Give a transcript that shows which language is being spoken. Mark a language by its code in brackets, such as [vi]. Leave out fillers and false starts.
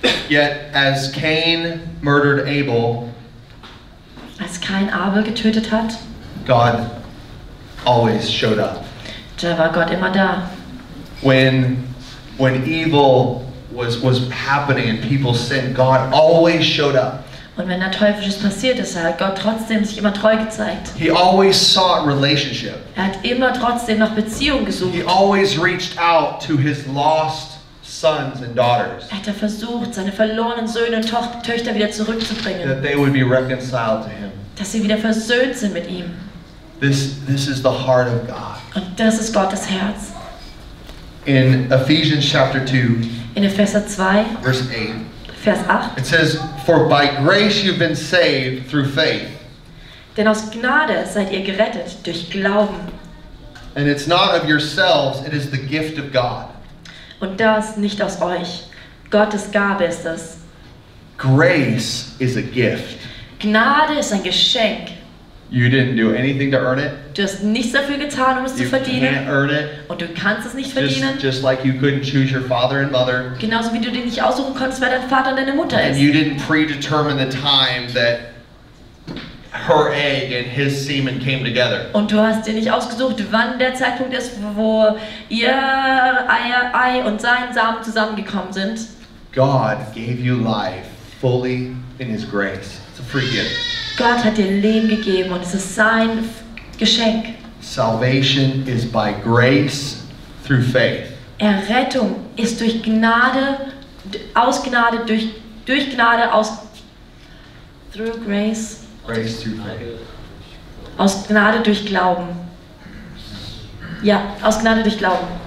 [en] Yet as Cain murdered Abel, [de] Als Kain Abel getötet hat, [en] God always showed up. [de] da war Gott immer da. [en] When evil was happening and people sinned, God always showed up. [de] Und wenn da Teuflisches passiert ist, hat Gott trotzdem sich immer treu gezeigt. [en] He always sought relationship. [de] Er hat immer trotzdem nach Beziehung gesucht. [en] He always reached out to his lost sons and daughters, [de] Er hat da versucht, seine verlorenen Söhne und Töchter wieder zurückzubringen. [en] that they would be reconciled to Him. [de] Dass sie wieder versöhnt sind mit ihm. [en] This is the heart of God. [de] Und das ist Gottes Herz. [en] In Ephesians chapter 2, [de] In Epheser 2, [en] verse 8, [de] Vers 8. [en] it says, "For by grace you've been saved through faith, [de] Denn aus Gnade seid ihr gerettet durch Glauben. [en] and it's not of yourselves, it is the gift of God." [de] Und das nicht aus euch. Gottes Gabe ist es. [en] Grace is a gift. [de] Gnade ist ein Geschenk. [en] You didn't do anything to earn it. [de] Du hast nichts dafür getan, um es zu [en] You can't [de] verdienen. [en] earn it. [de] Und du kannst es nicht verdienen. [en] Just like you couldn't choose your father and mother. [de] Genauso wie du dir nicht aussuchen konntest, wer dein Vater und deine Mutter [en] And [de] ist. [en] you didn't predetermine the time that her egg and his semen came together. [de] Und du hast dir nicht ausgesucht, wann der Zeitpunkt ist, wo ihr Ei und sein Samen zusammengekommen sind. [en] God gave you life fully in His grace. It's a free gift. [de] Gott hat dir Leben gegeben und es ist sein Geschenk. [en] Salvation is by grace through faith. [de] Errettung ist durch Gnade, aus Gnade, durch Gnade, [en] through grace, Grace through faith. [de] aus Gnade durch Glauben. Ja, aus Gnade durch Glauben.